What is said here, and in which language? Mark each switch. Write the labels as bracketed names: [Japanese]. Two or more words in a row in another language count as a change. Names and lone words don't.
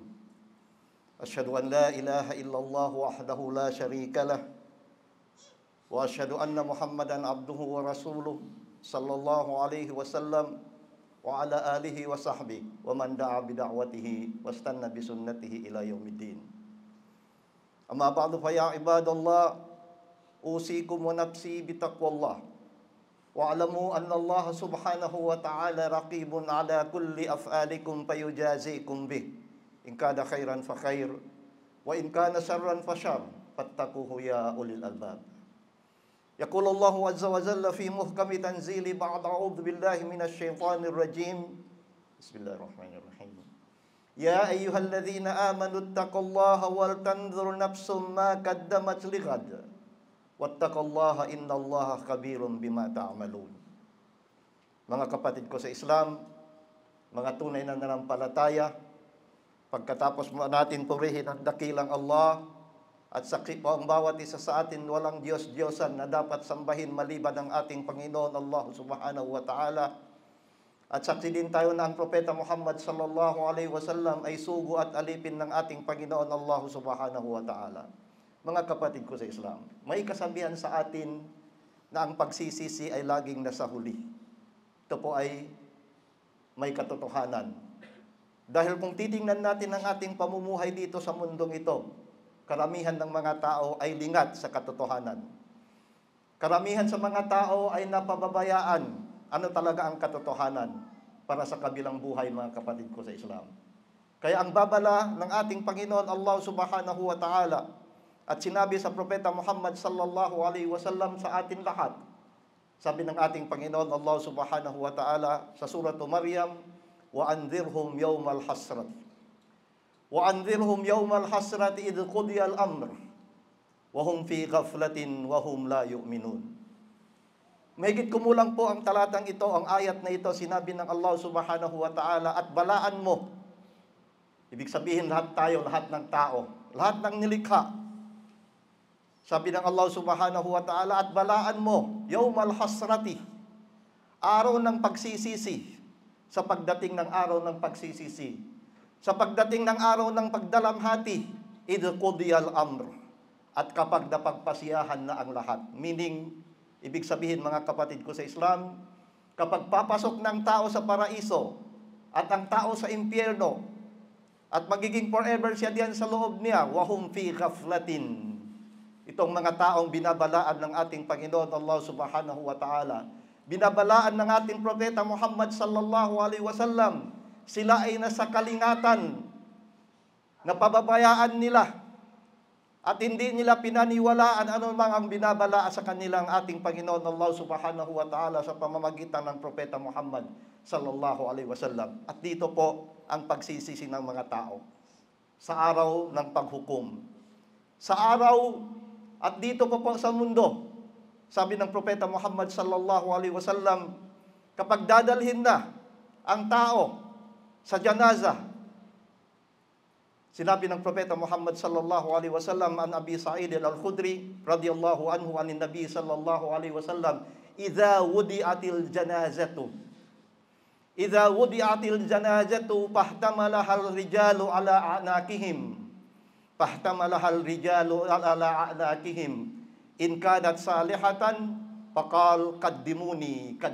[Arabic] أشهد أن لا إله إلا الله وحده لا شريك له، وأشهد أن محمدا عبده ورسوله صلى الله عليه وسلم وعلى آله وصحبه ومن دعا بدعوته واستن بسنته إلى يوم الدين. أما بعد فيا عباد الله، أوصيكم ونفسي بتقوى الله. واعلموا أن الله سبحانه وتعالى رقيب على كل أفعالكم فيجازيكم به. إن كان خيرا فخير، وإن كان شرا فشر، فاتقوه يا أولي الألباب. يقول الله عز وجل في محكم تنزيله بعد أعوذ بالله من الشيطان الرجيم. بسم الله الرحمن الرحيم. يا أيها الذين آمنوا اتقوا الله ولتنظر نفس ما قدمت لغد. واتقوا الله إن الله خبير بما تعملون. [Filipino] Mga kapatid ko sa Islam, mga tunay na nanampalataya, pagkatapos mo natin purihin ang dakilang Allah at saksi po ang bawat isa sa atin walang Diyos-Diyosan na dapat sambahin maliban ng ating Panginoon Allah [Arabic] سبحانه وتعالى. [Filipino] At saksi din tayo na ang Propeta Muhammad [Arabic] صلى الله عليه وسلم [Filipino] ay sugo at alipin ng ating Panginoon Allah [Arabic] سبحانه وتعالى. [Filipino] Mga kapatid ko sa Islam, may kasabihan sa atin na ang pagsisisi ay laging nasa huli. Ito po ay may katotohanan. Dahil kung titingnan natin ang ating pamumuhay dito sa mundong ito, karamihan ng mga tao ay lingat sa katotohanan. Karamihan sa mga tao ay napababayaan ano talaga ang katotohanan para sa kabilang buhay, mga kapatid ko sa Islam. Kaya ang babala ng ating Panginoon Allah [Arabic] سبحانه وتعالى [Filipino] at sinabi sa Propeta Muhammad [Arabic] صلى الله عليه وسلم [Filipino] sa atin lahat. Sabi ng ating Panginoon Allah [Arabic] سبحانه وتعالى [Filipino] sa surah Maryam, [Arabic] وأنذرهم يوم الحسرة. وأنذرهم يوم الحسرة إذ قضي الأمر وهم في غفلة وهم لا يؤمنون. [Filipino] Mahigit kumulang po ang talatang ito, ang ayat na ito, sinabi ng Allah [Arabic] سبحانه وتعالى, [Filipino] at balaan mo. Ibig sabihin lahat tayo, lahat ng tao, lahat ng nilikha. Sabi ng Allah [Arabic] سبحانه وتعالى, [Filipino] at balaan mo, [Arabic] يوم الحسرة, [Filipino] araw ng pagsisisi, sa pagdating ng araw ng pagsisisi, sa pagdating ng araw ng pagdalamhati, [Arabic] إذ قضي الأمر, [Filipino] at kapag napagpasiyahan na ang lahat. Meaning, ibig sabihin mga kapatid ko sa Islam, kapag papasok ng tao sa paraiso, at ang tao sa impyerno, at magiging forever siya diyan sa loob niya, [Arabic] وهم في غفلة. [Filipino] Itong mga taong binabalaan ng ating Panginoon Allah [Arabic] سبحانه وتعالى, [Filipino] binabalaan ng ating Propeta Muhammad [Arabic] صلى الله عليه وسلم, [Filipino] sila ay nasa kalingatan, napababayaan nila, at hindi nila pinaniwalaan ano mang ang binabalaa sa kanilang ating Panginoon Allah [Arabic] سبحانه وتعالى [Filipino] sa pamamagitan ng Propeta Muhammad [Arabic] صلى الله عليه وسلم. [Filipino] At dito po ang pagsisisi ng mga tao sa araw ng paghukom. Sa araw at dito po sa mundo, sabi ng Propeta Muhammad [Arabic] صلى الله عليه وسلم, [Filipino] kapag dadalhin na ang tao sa janaza, sinabi ng Propeta Muhammad [Arabic] صلى الله عليه وسلم عن أبي سعيد الخدري رضي الله عنه عن النبي صلى الله عليه وسلم، إذا وضعت الجنازة فاحتملها الرجال على أعناقهم إن كانت صالحة قالت قدموني